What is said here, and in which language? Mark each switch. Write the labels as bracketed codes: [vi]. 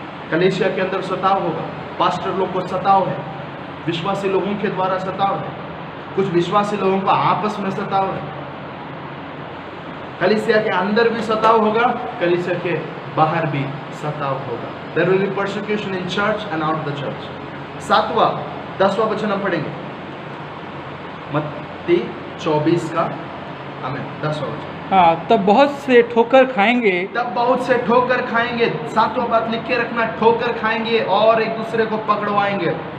[hi] कलीसिया के अंदर सताव होगा। पास्टर लोग को सताव है, विश्वासी लोगों के द्वारा सताव है, कुछ विश्वासी लोगों का आपस में सताव है। कलीसिया के अंदर भी सताव होगा, कलीसिया के बाहर भी सताव होगा। [en] There will be persecution in church and out the church। [hi] 7वां 10वां वचन हम पढ़ेंगे, मत्ती 24 का 10वां वचन। हाँ, तब बहुत से ठोकर खाएंगे, तब बहुत से ठोकर खाएंगे। 7वां बात लिख के रखना, ठोकर खाएंगे और एक दूसरे को पकड़वाएंगे।